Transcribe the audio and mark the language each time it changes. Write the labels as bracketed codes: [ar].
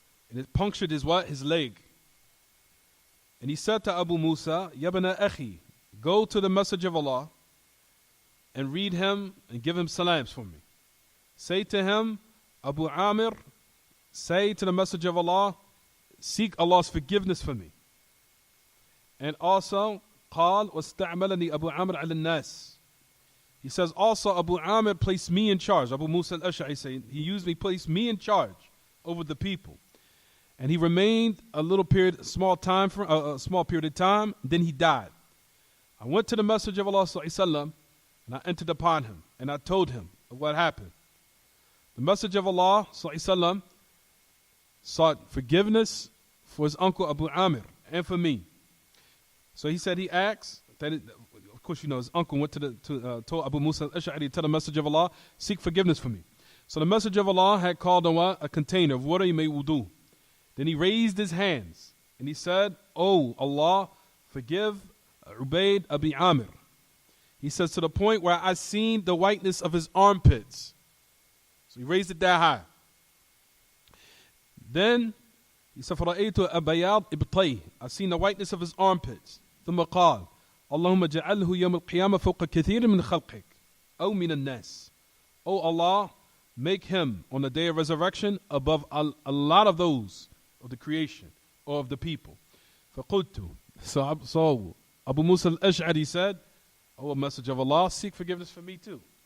[en] And it punctured his what? His leg. And he said to Abu Musa, Yabna Akhi, go to the Messenger of Allah and read him and give him salams for me. Say to him, Abu Amir, say to the Messenger of Allah, seek Allah's forgiveness for me. And also, [ar] قال واستعملني أبو عامر على الناس. [en] He says also Abu Amir placed me in charge. Abu Musa al-Ash'ari saying he placed me in charge over the people. And he remained a small period of time, then he died. I went to the Messenger of Allah sallallahu and I entered upon him and I told him of what happened. The Messenger of Allah sallallahu sought forgiveness for his uncle Abu Amir and for me. So he said he asked, of course you know his uncle went told Abu Musa al-Ash'ari to the Messenger of Allah, seek forgiveness for me. So the Messenger of Allah had called on a container of water, he made wudu. Then he raised his hands and he said, Oh Allah, forgive Ubayd Abi Amir. He says to the point where I seen the whiteness of his armpits. So he raised it that high. Then he said, [ar] فَرَأَيْتُ أَبَيَاض إِبْطَيْهِ [en] I seen the whiteness of his armpits. [ar] ثم قال اللهم جعله يوم القيامة فوق كثير من خلقك أو من الناس. [en] Oh Allah, make him on the day of resurrection above a lot of those of the creation or of the people. [ar] فَقُلْتُ [en] So Abu Musa al-Ash'ari said, Oh, a message of Allah, seek forgiveness for me too.